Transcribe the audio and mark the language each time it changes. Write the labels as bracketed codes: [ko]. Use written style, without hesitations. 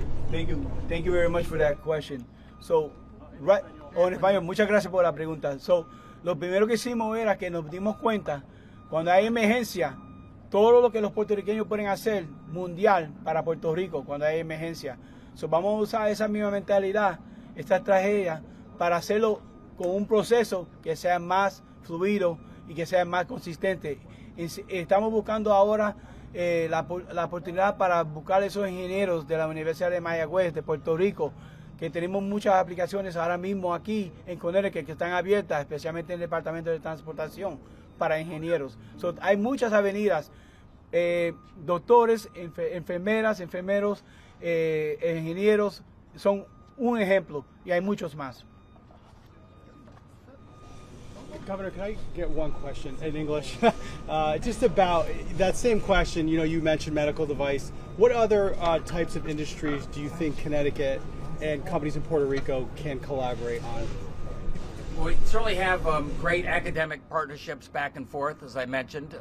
[en] Thank you very much for that question. [es] So, right, en español, muchas gracias por la pregunta. So, lo primero que hicimos era que nos dimos cuenta, cuando hay emergencia, todo lo que los puertorriqueños pueden hacer mundial para Puerto Rico cuando hay emergencia. So, vamos a usar esa misma mentalidad, esta estrategia, para hacerlo con un proceso que sea más fluido y que sea más consistente. Estamos buscando ahora la oportunidad para buscar esos ingenieros de la Universidad de Mayagüez, de Puerto Rico, que tenemos muchas aplicaciones ahora mismo aquí en Connecticut que están abiertas, especialmente en el Departamento de Transportación, para ingenieros. So, hay muchas avenidas, doctores, enfermeras, enfermeros, ingenieros, son un ejemplo, y hay muchos más. [en] Governor, can I get one question in English? Just about that same question, you mentioned medical device. What other types of industries do you think Connecticut and companies in Puerto Rico can collaborate on? Well, we certainly have great academic partnerships back and forth, as I mentioned.